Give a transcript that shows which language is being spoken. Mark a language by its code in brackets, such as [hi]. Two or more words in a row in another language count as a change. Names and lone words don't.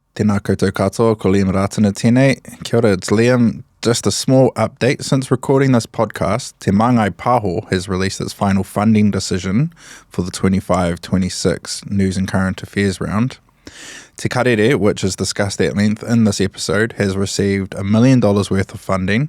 [mi] Tēnā koutou katoa, ko Liam Rātana tēnei. Kia ora, [en] it's Liam. Just a small update. Since recording this podcast, Te Māngai Pāho has released its final funding decision for the 25-26 News and Current Affairs round. Te Karere, which is discussed at length in this episode, has received $1 million worth of funding.